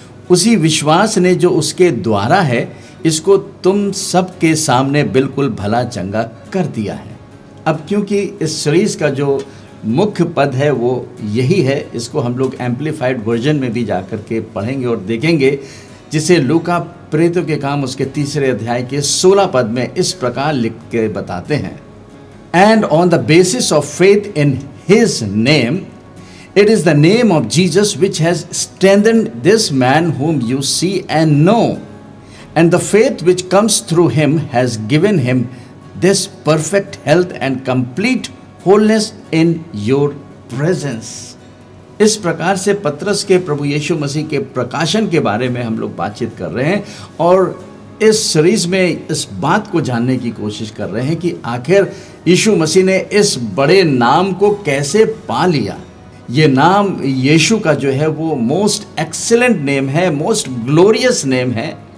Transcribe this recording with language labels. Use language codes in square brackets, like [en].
[hi] उसी विश्वास ने जो उसके द्वारा है, इसको तुम सबके सामने बिल्कुल भला चंगा कर दिया है। अब क्योंकि इस सीरीज का जो मुख्य पद है वो यही है, इसको हम लोग एम्पलीफाइड वर्जन में भी जाकर के पढ़ेंगे और देखेंगे, जिसे लूका प्रेरितों के काम उसके 3 अध्याय के 16 पद में इस प्रकार लिख के बताते हैं। [en] And on the basis of faith in his name, it is the name of Jesus which has strengthened this man whom you see and know. And the faith which comes through him has given him this perfect health and complete wholeness in your presence. [hi] इस प्रकार से पतरस के प्रभु यीशु मसीह के प्रकाशन के बारे में हम लोग बातचीत कर रहे हैं और इस सीरीज में इस बात को जानने की कोशिश कर रहे हैं कि आखिर यीशु मसीह ने इस बड़े नाम को कैसे पा लिया। ये नाम यीशु का जो है वो [en] most excellent name [hi] है, [en] most glorious name [hi] है।